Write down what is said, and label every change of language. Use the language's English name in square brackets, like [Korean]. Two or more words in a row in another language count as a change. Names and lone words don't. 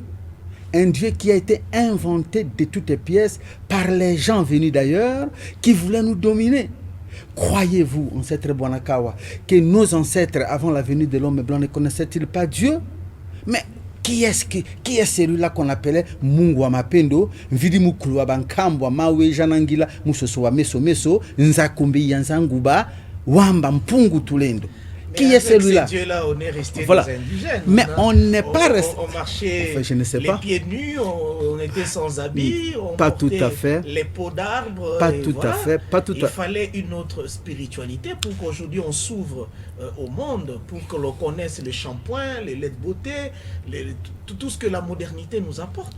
[French] Un Dieu qui a été inventé de toutes pièces par les gens venus d'ailleurs qui voulaient nous dominer. Croyez-vous, ancêtre Bonakawa, que nos ancêtres avant la venue de l'homme blanc ne connaissaient-ils pas Dieu? Mais qui est celui-là qu'on appelait Mungu Mapendo, Vidi Mukulu Abankambwa, Mawe Janangila, Musoso wa Meso Meso, Nzakumbi Yanzanguba, Wamba Mpungu Tulendo? Qui est celui-là? Dieu-là, on est resté voilà. des indigènes. Mais on n'est pas resté. On marchait enfin, je ne sais les pas. pieds nus, on était sans habits, on pas tout portait à fait. les peaux d'arbres. Pas tout voilà. à fait. Pas tout Il fallait une autre spiritualité pour qu'aujourd'hui on s'ouvre au monde, pour que l'on connaisse les shampoings, les laits de beauté, tout ce que la modernité nous apporte.